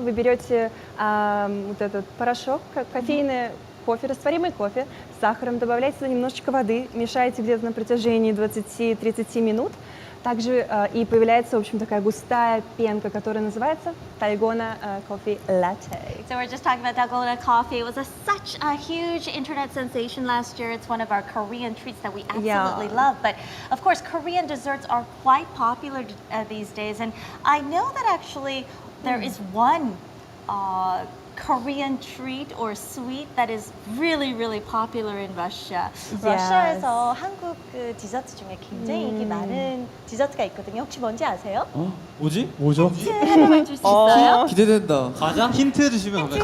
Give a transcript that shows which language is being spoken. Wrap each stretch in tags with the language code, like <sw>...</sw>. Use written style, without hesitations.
<ru>Вы берете вот этот порошок, кофейный кофе, растворимый кофе с сахаром, добавляете туда немножечко воды, мешаете где-то на протяжении 20-30 минут. Также и появляется, в общем, такая густая пенка, которая называется Dalgona Coffee Latte.</ru> <en>So we're just talking about Dalgona coffee. It was such a huge internet sensation last year. It's one of our Korean treats that we absolutely love. But of course, Korean desserts are quite popular these days. And I know that actually there is one Korean treat or sweet that is really, really popular in Russia.</en> <ko>러시아에서 한국 그 디저트 중에 굉장히 인기 많은 디저트가 있거든요. 혹시 뭔지 아세요? 뭐지? 뭐죠? 하나만 줄 수 있어요? 기대된다. 과자? 힌트 주시면 감사합니다.</ko>